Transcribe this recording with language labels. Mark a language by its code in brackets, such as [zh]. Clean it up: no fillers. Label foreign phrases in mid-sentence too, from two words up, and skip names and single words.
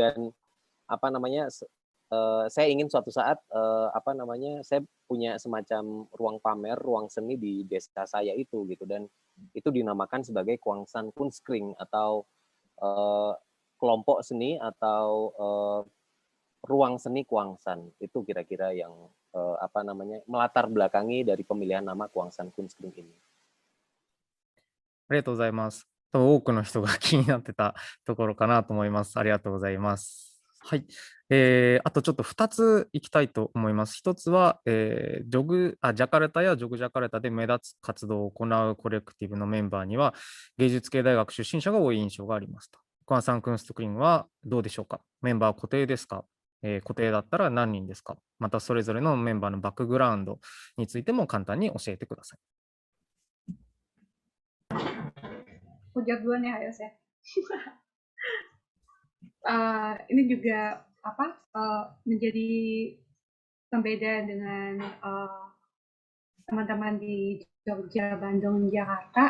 [id] Dan saya ingin suatu saat saya punya semacam ruang pamer, ruang seni di desa saya itu gitu, dan itu dinamakan sebagai Kwangsan Kunskring atau kelompok seni atau ruang seni Kwangsan. Itu kira-kira yang melatar belakangi dari pemilihan nama Kwangsan Kunskring ini. [ja] ありがとうございます。多分多くの人が気になってたところかなと思います。ありがとうございます。はい。あとちょっと2ついきたいと思います。1つは、ジャカルタやジョグジャカルタで目立つ活動を行うコレクティブのメンバーには、芸術系大学出身者が多い印象がありますと。クワンサン・クンストクリンはどうでしょうか？メンバー固定ですか？固定だったら何人ですか？またそれぞれのメンバーのバックグラウンドについても簡単に教えてください。 [id] Udah duluan ya, Ayos ya. Ini juga menjadi pembeda dengan teman-teman di Jogja, Bandung, Jakarta.